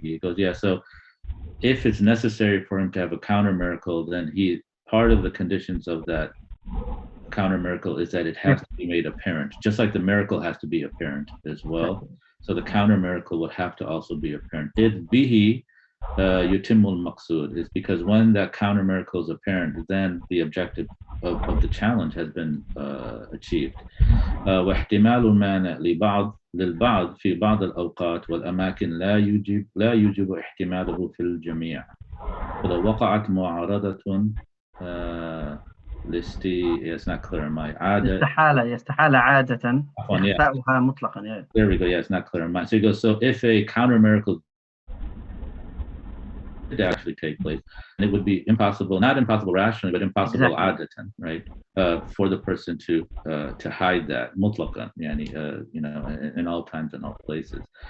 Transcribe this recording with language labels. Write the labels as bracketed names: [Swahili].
[English] He goes, so if it's necessary for him to have a counter miracle, then part of the conditions of that counter miracle is that it has to be made apparent, just like the miracle has to be apparent as well. So the counter miracle would have to also be apparent. [Arabic] إذ به يتم المقصود, [English] is because when that counter miracle is apparent, then the objective of the challenge has been achieved. [Arabic] واحتمال المانع للبعض في بعض الأوقات والأماكن لا يوجب احتماله في الجميع. فلو وقعت معارضة [English] it's not clear in my عادة. [Arabic] يستحال عادة إخفاؤها مطلقا. [English] There we go. It's not clear in my. So he goes, so if a counter miracle did actually take place, and it would be not impossible rationally, but impossible adatan, right? For the person to hide that mutlaqan, in all times and all places.